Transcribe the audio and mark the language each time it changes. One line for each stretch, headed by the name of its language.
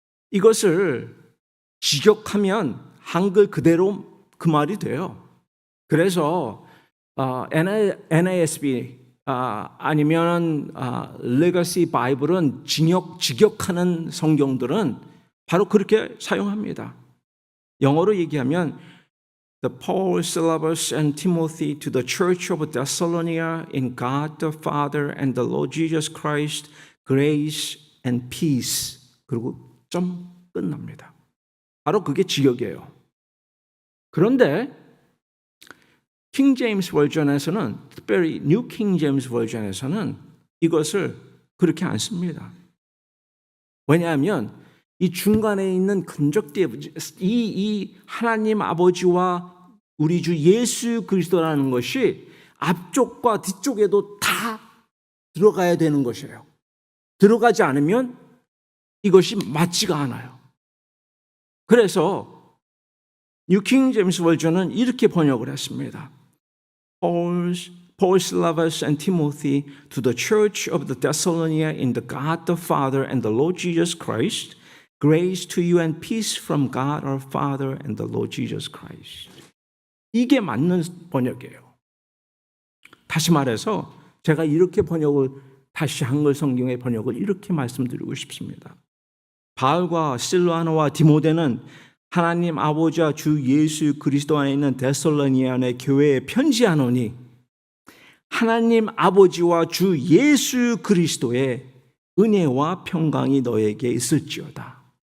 Korean: 이것을 직역하면 한글 그대로 그 말이 돼요. 그래서 NASB 아니면 레거시 바이블은 직역하는 성경들은 바로 그렇게 사용합니다.
English: 영어로 얘기하면 The Paul, Silas, and Timothy to the Church of Thessalonica in God the Father and the Lord Jesus Christ, grace and peace.
Korean: 그리고 점 끝납니다. 바로 그게 직역이에요. 그런데 킹 제임스 버전에서는, 특별히 뉴 킹 제임스 버전에서는 이것을 그렇게 안 씁니다. 왜냐하면 이 중간에 있는 컨적티브, 이 하나님 아버지와 우리 주 예수 그리스도라는 것이 앞쪽과 뒤쪽에도 다 들어가야 되는 것이에요. 들어가지 않으면 이것이 맞지가 않아요. 그래서 뉴 킹 제임스 버전은 이렇게 번역을 했습니다.
English: Paul, Silas, and Timothy to the church of the Thessalonica in the God the Father and the Lord Jesus Christ, grace to you and peace from God our Father and the Lord Jesus Christ.
Korean: 이게 맞는 번역이에요. 다시 말해서 제가 이렇게 번역을 다시 한글 성경의 번역을 이렇게 말씀드리고 싶습니다. 바울과 실라노와 디모데는 하나님 아버지와 주 예수 그리스도 안에 있는 데살로니가의 교회에 편지하노니 하나님 아버지와 주 예수 그리스도의 은혜와 평강이 너에게 있을지어다.